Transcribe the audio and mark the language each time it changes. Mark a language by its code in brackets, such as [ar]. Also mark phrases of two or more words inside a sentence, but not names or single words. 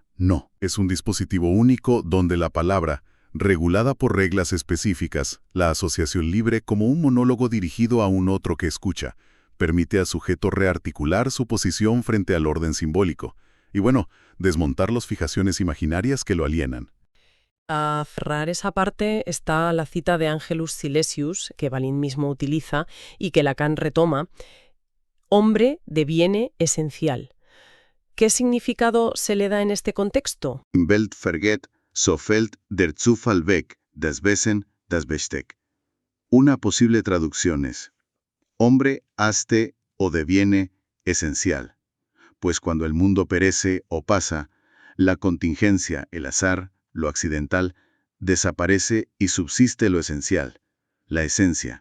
[es] No, es un dispositivo único donde la palabra, regulada por reglas específicas, la asociación libre como un monólogo dirigido a un otro que escucha, permite al sujeto rearticular su posición frente al orden simbólico y, desmontar las fijaciones imaginarias que lo alienan. A cerrar esa parte está la cita de Angelus Silesius, que Balint mismo utiliza y que Lacan retoma. Hombre deviene esencial. ¿Qué significado se le da en este contexto? [de] Welt vergeht, so fällt der Zufall weg, das Wesen, das Besteck. [es] Una posible traducción es: hombre haste o deviene esencial, pues cuando el mundo perece o pasa, la contingencia, el azar, lo accidental, desaparece y subsiste lo esencial, la esencia.